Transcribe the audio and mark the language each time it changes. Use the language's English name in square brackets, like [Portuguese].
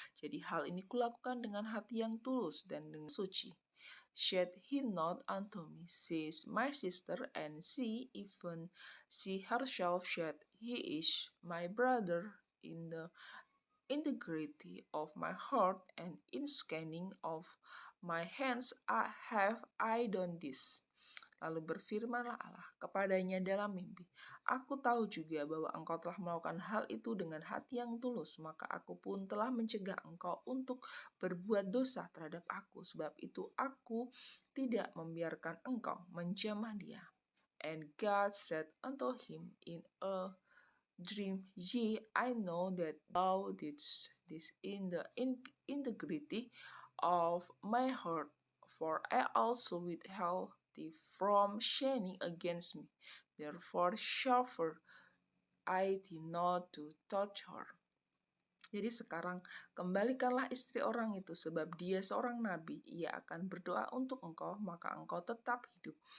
[Indonesian] Jadi hal ini kulakukan dengan hati yang tulus dan dengan suci. [English] Said he not unto me, she is my sister, and she herself said, he is my brother in the integrity of my heart, and in scanning of my hands have I done this. [Indonesian] Lalu berfirmanlah Allah kepadanya dalam mimpi, aku tahu juga bahwa engkau telah melakukan hal itu dengan hati yang tulus, maka aku pun telah mencegah engkau untuk berbuat dosa terhadap aku, sebab itu aku tidak membiarkan engkau menjamah dia. [English] And God said unto him in a dream, Yea, I know that thou didst this in the integrity of my heart, for I also withheld thee from sinning against me. Therefore suffer I thee not to touch her. [Indonesian] Jadi sekarang kembalikanlah istri orang itu, sebab dia seorang nabi. Ia akan berdoa untuk engkau, maka engkau tetap hidup.